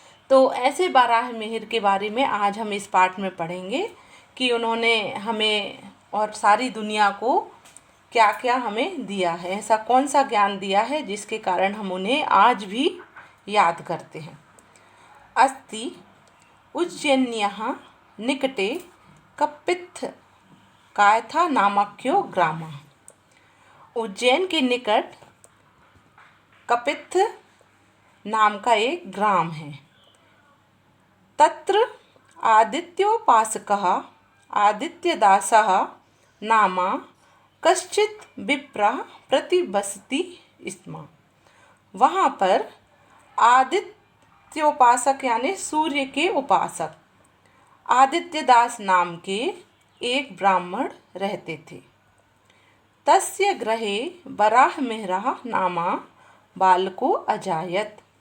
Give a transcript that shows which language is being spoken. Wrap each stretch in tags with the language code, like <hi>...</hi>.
<hi>तो ऐसे बाराहमिहिर के बारे में आज हम इस पाठ में पढ़ेंगे कि उन्होंने हमें और सारी दुनिया को क्या क्या हमें दिया है, ऐसा कौन सा ज्ञान दिया है जिसके कारण हम उन्हें आज भी याद करते हैं।</hi> <sa>अस्ति उज्जयिन्याः निकटे कपित्थ कायथा नामक्यो ग्रामः।</sa> <hi>उज्जैन के निकट कपित्थ नाम का एक ग्राम है।</hi> <sa>तत्र आदित्योपासकः आदित्यदासः नामा कश्चित् विप्रः प्रतिवसति स्म।</sa> <hi>वहाँ पर आदित्योपासक यानी सूर्य के उपासक आदित्यदास नाम के एक ब्राह्मण रहते थे।</hi> <sa>तस्य गृहे बाराहमिहिरः नामा बालको अजायत।</sa>